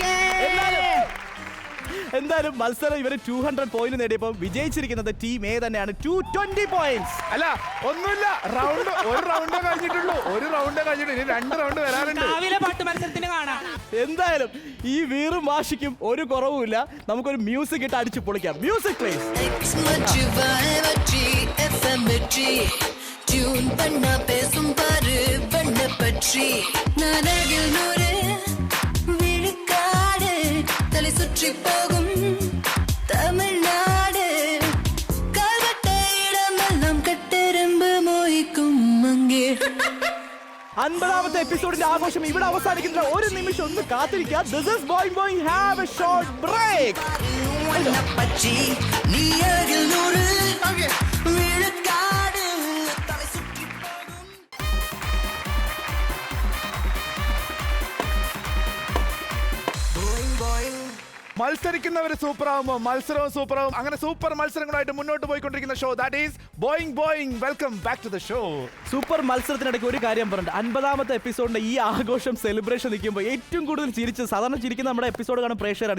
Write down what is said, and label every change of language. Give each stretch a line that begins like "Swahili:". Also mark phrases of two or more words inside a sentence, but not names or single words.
Malayalam: എന്തായാലും മത്സരം ഇവര് 200 പോയിന്റ് നേടിയപ്പോൾ വിജയിച്ചിരിക്കുന്നത് ടീം എ തന്നെയാണ്. 220 പോയിന്റ്സ്. അല്ല ഒന്നുമില്ല, ഒരു റൗണ്ടേ കഴിഞ്ഞിട്ടുള്ളൂ. ഇനി 2 റൗണ്ട് വരാനുണ്ട്. രാവിലെ പാട്ട് മത്സരത്തിന് കാണാം. എന്തായാലും ഈ വീറും വാശിക്കും ഒരു കുറവുമില്ല. നമുക്കൊരു മ്യൂസിക് ഇട്ട് അടിച്ചു പൊളിക്കാം.
English: music please.
Tamil: டியூன் பண்ணா பேசும் பாரு வண்ண பற்றி நரகில் நூறு விழுக்காடு தலை சுற்றி போகும் தமிழ்நாடு கால்வட்ட இடமெல்லாம் கட்டெரும்பு மோய்க்கும் அங்கே
Malayalam: 50ാമത്തെ എപ്പിസോഡിന്റെ ആഘോഷം ഇവിടെ അവസാനിക്കുന്ന ഒരു നിമിഷം ഒന്ന് കാത്തിരിക്കുക.
English: This is Boing Boing. Have a short break.
Tamil: வண்ண பற்றி நீ அருகில் நூறு விழுக்காடு தலை சுற்றி போகும்.
Malayalam: Boing boing. മത്സരിക്കുന്നവർ സൂപ്പർ ആവുമ്പോ മത്സരവും സൂപ്പറാവും. അങ്ങനെ സൂപ്പർ മത്സരങ്ങളായിട്ട് മുന്നോട്ട് പോയിക്കൊണ്ടിരിക്കുന്ന ഷോ
English: that is
Malayalam: ബോയിങ് ബോയിങ്.
English: welcome back to the show.
Malayalam: സൂപ്പർ മത്സരത്തിനിടയ്ക്ക് ഒരു കാര്യം പറഞ്ഞിട്ട് 50ാമത്തെ എപ്പിസോഡിന്റെ ഈ ആഘോഷം സെലിബ്രേഷൻ നിൽക്കുമ്പോൾ ഏറ്റവും കൂടുതൽ ചിരിച്ചത് സാധാരണ ചിരിക്കുന്ന നമ്മുടെ എപ്പിസോഡ് കാണുന്ന പ്രേക്ഷകരാണ്.